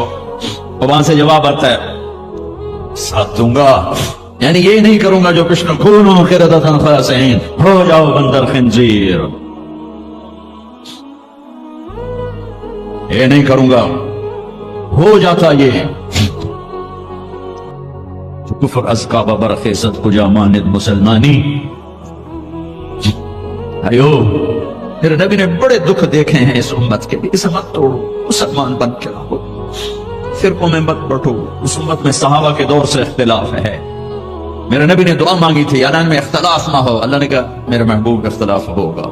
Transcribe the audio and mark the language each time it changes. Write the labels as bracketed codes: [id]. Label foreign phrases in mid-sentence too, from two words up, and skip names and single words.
[ur] اور وہاں سے جواب آتا ہے ساتھ دوں گا، یعنی یہ نہیں کروں گا جو پچھلے کونوں [ar] قردۃ خاسئین، [ur] ہو جاؤ بندر خنزیر، یہ نہیں کروں گا۔ ہو جاتا [fa] یہ کفر از کعبہ برخیزت کجا ماند مسلمانی۔ [ur] ایو میرے نبی نے بڑے دکھ دیکھے ہیں اس امت کے لیے، اسے مت توڑو، مسلمان بن کے رہو، فرقوں میں مت بٹو۔ اس امت میں صحابہ کے دور سے اختلاف ہے، میرے نبی نے دعا مانگی تھی اللہ میں اختلاف نہ ہو، اللہ نے کہا میرے محبوب اختلاف ہوگا۔